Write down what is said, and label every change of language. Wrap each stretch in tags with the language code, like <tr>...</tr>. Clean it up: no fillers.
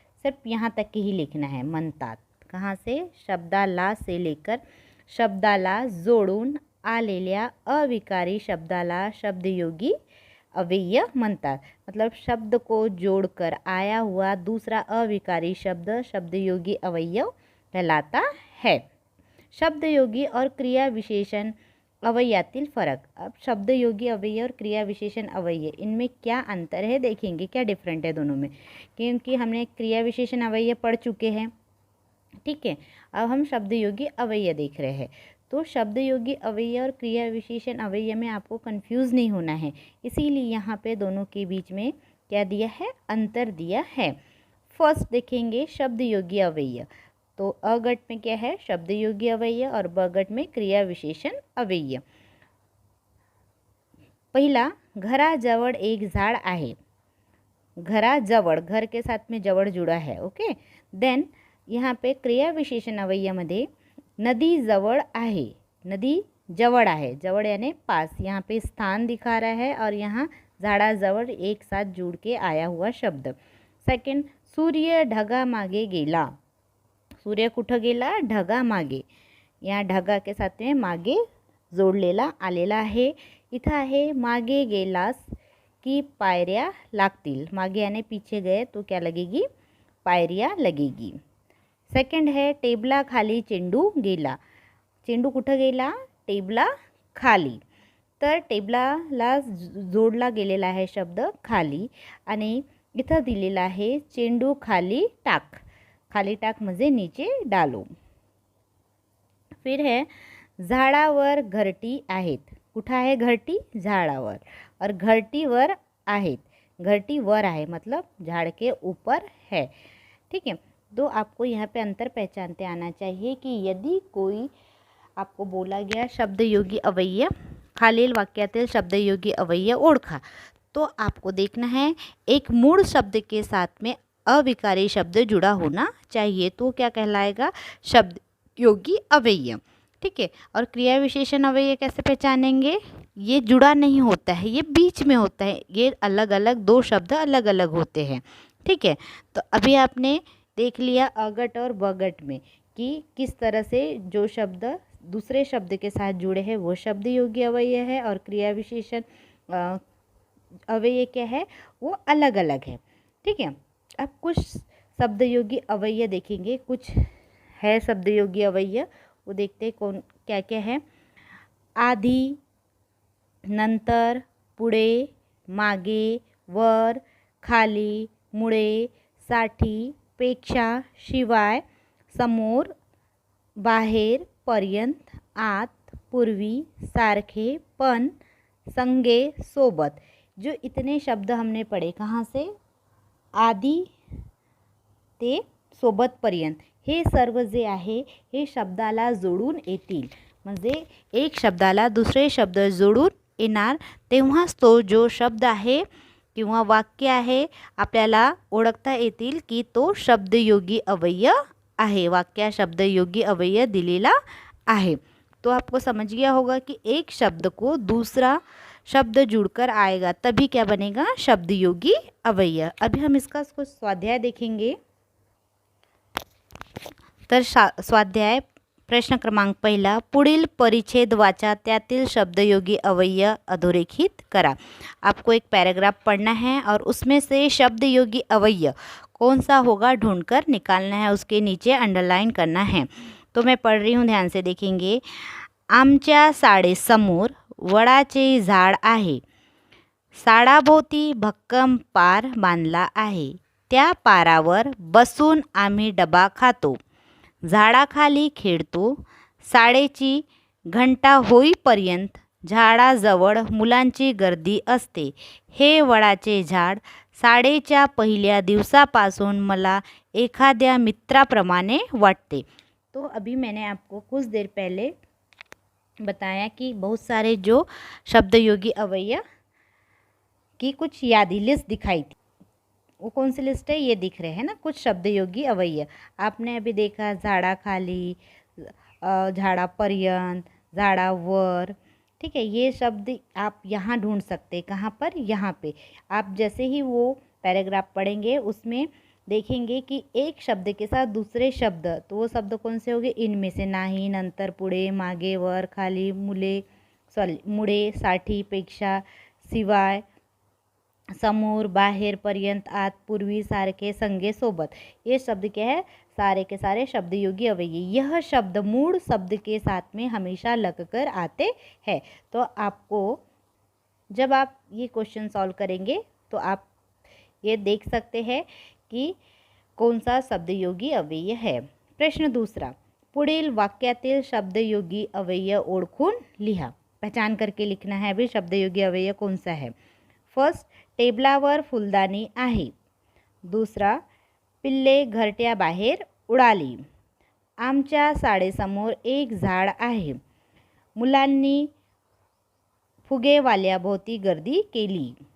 <hi>सिर्फ यहाँ तक ही लिखना है,</hi> <mr>म्हणतात. कहाँ से? शब्दाला से लेकर शब्दाला जोडून आलेल्या अविकारी शब्दाला शब्दयोगी अव्यय म्हणतात.</mr> <hi>मतलब शब्द को जोड़कर आया हुआ दूसरा अविकारी शब्द शब्दयोगी अव्यय कहलाता है.</hi> <mr>शब्दयोगी और क्रिया विशेषण अव्ययातील फर्क.</mr> <hi>अब शब्दयोगी अव्यय और क्रिया विशेषण अव्यय, इनमें क्या अंतर है देखेंगे, क्या डिफरेंट है दोनों में. क्योंकि हमने क्रिया विशेषण अव्यय पढ़ चुके हैं. ठीक है. अब हम शब्दयोगी अव्यय देख रहे हैं. तो शब्दयोगी अव्यय और क्रिया विशेषण अव्यय में आपको कंफ्यूज नहीं होना है. इसीलिए यहाँ पे दोनों के बीच में क्या दिया है? अंतर दिया है. फर्स्ट देखेंगे शब्दयोगी अव्यय. तो अगट में क्या है? शब्दयोगी अव्यय और बगट में क्रिया विशेषण अव्यय.</hi> <mr>पहिला, घराजवळ एक झाड आहे.</mr> <hi>घराजवळ, घर के साथ में जवळ जुड़ा है. ओके. देन यहाँ पे क्रिया विशेषण अव्ययमध्ये</hi> <mr>नदी जवळ आहे. नदी जवळ आहे.</mr> <hi>जवळ यानी पास. यहाँ पे स्थान दिखा रहा है और यहाँ झाडाजवळ एक साथ जुड़ के आया हुआ शब्द.</hi> <mr>सेकंड, सूर्य ढगामागे गेला. सूर्य कुठं गेला? ढगामागे. या ढगा</mr> <hi>के साथ में</hi> <mr>मागे जोडलेला आलेला आहे. इथं आहे मागे गेलास की पायऱ्या लागतील.</mr> <hi>मागे यानी पीछे गए तो क्या लगेगी? पायऱ्या लगेगी. सेकंड है</hi> <mr>टेबला खाली चेंडू गेला. चेंडू कुठं गेला? टेबला खाली. तर टेबलाला जोडला गेलेला आहे शब्द खाली आणि इथं दिलेला आहे चेंडू खाली टाक. खाली टाक म्हणजे</mr> <hi>नीचे डालो. फिर है</hi> <mr>झाडावर घरटी आहेत. कुठं आहे घरटी? झाडावर. और घरटी वर आहेत. घरटी वर आहे</mr> <hi>मतलब झाड़ के ऊपर है. ठीक है. तो आपको यहाँ पे अंतर पहचानते आना चाहिए कि यदि कोई आपको बोला गया</hi> <mr>शब्दयोगी अवयव, खालील वाक्यातील शब्दयोगी अवयव ओळखा।</mr> <hi>तो आपको देखना है एक मूल शब्द के साथ में अविकारी शब्द जुड़ा होना चाहिए, तो क्या कहलाएगा? शब्द योगी अवयव। ठीक है। और क्रिया विशेषण अवयव कैसे पहचानेंगे? ये जुड़ा नहीं होता है, ये बीच में होता है, ये अलग अलग, दो शब्द अलग अलग होते हैं। ठीक है। तो अभी आपने देख लिया अगट और बगट में कि किस तरह से जो शब्द दूसरे शब्द के साथ जुड़े हैं वो शब्द योगी अवयव है, और क्रिया विशेषण अवयव क्या है, वो अलग अलग है। ठीक है। अब कुछ शब्द योगी अवयव देखेंगे, कुछ है शब्द योगी अवयव, वो देखते हैं कौन क्या क्या है।</hi> <mr>आधी, नंतर, पुढे, मागे, वर, खाली, मुळे, साठी, पेक्षा, शिवाय, समोर, बाहेर, पर्यंत, आत, पूर्वी, सारखे, पण, संगे, सोबत।</mr> <hi>जो इतने शब्द हमने पढ़े कहाँ से?</hi> <mr>आधी ते सोबतपर्यंत, हे सर्व जे आहे हे शब्दाला जोडून येतील। म्हणजे एक शब्दाला दुसरे शब्द जोडून येणार, तेव्हाच तो जो शब्द आहे किंवा वाक्य आहे आपल्याला ओळखता येतील की तो शब्दयोगी अवयव आहे, वाक्य शब्दयोगी अवयव दिलेला आहे।</mr> <hi>तो आपको समझ गया होगा कि एक शब्द को दूसरा शब्द जुड़कर आएगा तभी क्या बनेगा? शब्दयोगी अवयव। अभी हम इसका कुछ स्वाध्याय देखेंगे।</hi> <mr>तर स्वाध्याय प्रश्न क्रमांक पहिला, पुढील परिच्छेद वाचा, त्यातील शब्दयोगी अवयव अधोरेखित करा।</mr> <hi>आपको एक पैराग्राफ पढ़ना है और उसमें से शब्दयोगी अवयव कौन सा होगा ढूंढकर निकालना है, उसके नीचे अंडरलाइन करना है। तो मैं पढ़ रही हूँ, ध्यान से देखेंगे।</hi> <mr>आमच्या शाळेसमोर वडाचे झाड आहे, झाडाभोवती भक्कम पार बांधला आहे, त्या पारावर बसून आम्ही डबा खातो, झाडाखाली खेळतो, शाळेची घंटा होईपर्यंत झाडाजवळ मुलांची गर्दी असते, हे वडाचे झाड शाळेच्या पहिल्या दिवसापासून मला एखाद्या मित्राप्रमाणे वाटते।</mr> <hi>तो अभी मैंने आपको कुछ देर पहले बताया कि बहुत सारे जो शब्दयोगी अवयव की कुछ यादी लिस्ट दिखाई थी, वो कौन सी लिस्ट है? ये दिख रहे हैं ना कुछ शब्दयोगी अवयव। आपने अभी देखा झाडाखाली, झाडापर्यंत, झाडावर। ठीक है। ये शब्द आप यहाँ ढूंढ सकते हैं, कहाँ पर? यहाँ पे। आप जैसे ही वो पैराग्राफ पढ़ेंगे उसमें देखेंगे कि एक शब्द के साथ दूसरे शब्द, तो वो शब्द कौन से होंगे? इनमें से</hi> <mr>नाही, नंतर, पुढे, मागे, वर, खाली, मुळे, साठी, पेक्षा, शिवाय, समोर, बाहेर, पर्यंत, आत, पूर्वी, सारखे, संगे, सोबत।</mr> <hi>ये शब्द क्या है? सारे के सारे शब्दयोगी अवयव। यह शब्द मूल शब्द के साथ में हमेशा लगकर आते हैं। तो आपको जब आप ये क्वेश्चन सॉल्व करेंगे तो आप ये देख सकते हैं कि कौन सा शब्दयोगी अवयव है।</hi> <mr>प्रश्न दूसरा, पुढील वाक्यातील शब्दयोगी अवयव ओळखून लिहा।</mr> <hi>पहचान करके लिखना है अभी शब्दयोगी अवयव कौन सा है।</hi> <mr>फर्स्ट, टेबलावर फुलदाणी आहे। दूसरा, पिल्ले घरट्या बाहेर उडाली। आमच्या शाळेसमोर एक झाड आहे, मुलांनी फुगेवाल्याभोवती गर्दी केली।</mr>